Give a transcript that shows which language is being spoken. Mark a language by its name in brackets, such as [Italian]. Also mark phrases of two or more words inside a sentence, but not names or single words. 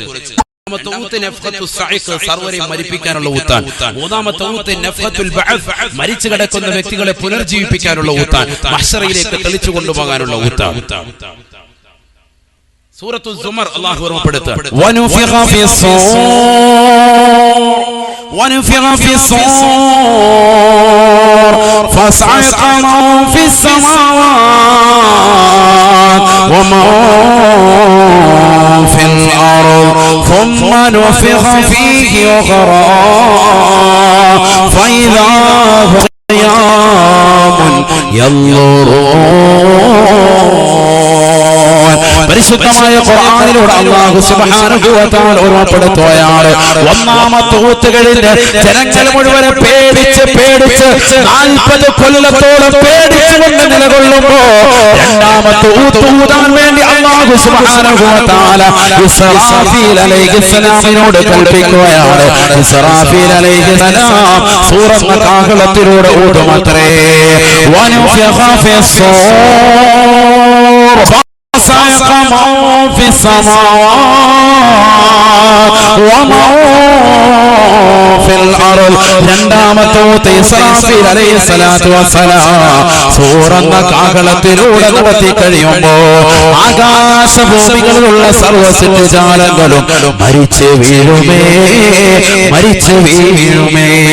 [Malayalam] മൂന്നാമത്തെ ഊത്ത് [Arabic] نفخة الصعق, [Malayalam] സർവരെ മരിപ്പിക്കാനുള്ള ഊത്താണ്. മൂന്നാമത്തെ ഊത്ത് [Arabic] نفخة البعث, [Malayalam] മരിച്ചു കിടക്കുന്ന വ്യക്തികളെ പുനർജീവിപ്പിക്കാനുള്ള ഊത്താണ്. മഹ്ശറയിലേക്ക് തെളിച്ചു കൊണ്ടുപോകാനുള്ള ഊത്താണ്. സൂറത്തുൽ സുമർ അല്ലാഹു ഓർമ്മപ്പെടുത്തുക. [Arabic] വനുഫിഖ في الصور فصعق من في السماوات ومن في الأرض ثم نفخ فيه أخرى فإذا هم قيام ينظرون. [Malayalam] പരിശുദ്ധമായ ഖുർആനിലൂടെ അല്ലാഹു [Arabic] سبحانه وتعالى [Malayalam] ഓർമ്മപ്പെടുത്തുകയാണ്. ഒന്നാമത്തെ ഊത്ത് കഴിഞ്ഞ് ജനങ്ങൾ മുഴുവൻ പേടിച്ച് 40 കൊല്ലത്തോളം പേടിച്ചുകൊണ്ട് നിലകൊള്ളുമ്പോൾ രണ്ടാമത്തെ ഊത്ത് ഊതാൻ വേണ്ടി അല്ലാഹു അല്ലാഹു [Arabic] سبحانه وتعالى [Malayalam] ഇസ്രാഫീൽ അലൈഹിസ്സലാമിനോട് കൽപ്പിക്കുകയാണ്. ഇസ്രാഫീൽ അലൈഹിസ്സലാം സൂറത്ത് കാഹളത്തിലൂടെ ഊതുമത്രേ. [Arabic] ونفخ في الصور فصعق من في السماوات ومن في الأرض. [Malayalam] രണ്ടാമത്തെ ഇസ്രാഫീൽ [Arabic] عليه الصلاة والسلام [Malayalam] സൂറന്ന കാഹളത്തിലൂടെ നടത്തി കഴിയുമ്പോൾ ആകാശഭൂമികളിലുള്ള സർവ്വ സൃഷ്ടിജാലങ്ങളും മരിച്ചു വീഴുമേ, മരിച്ചു വീഴുമേ.